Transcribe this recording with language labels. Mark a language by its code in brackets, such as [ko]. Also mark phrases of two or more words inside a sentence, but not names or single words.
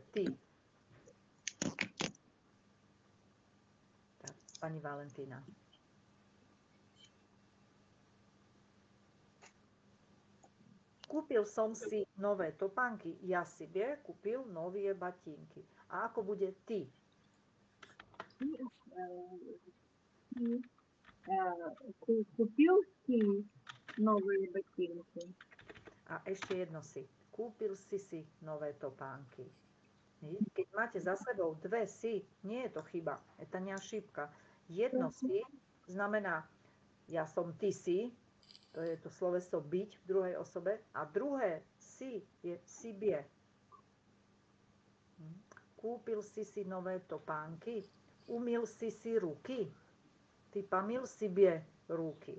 [sk] Ty. Tak, pani Valentína. Kúpil som si nové topánky. Ja себе kúpil nové batínky. A ako bude ty? [ru] Купил си новые ботинки. [sk] A ešte jedno si. Kúpil si nové topánky. Keď máte za sebou dve si, nie je to chyba. [ru] Это не ошибка. [sk] Jedno si znamená ja som, ty si. To je to sloveso byť v druhej osobe. A druhé si je себе. Kúpil si nové topánky. Umyl si ruky. Ty pomyl себе ruky.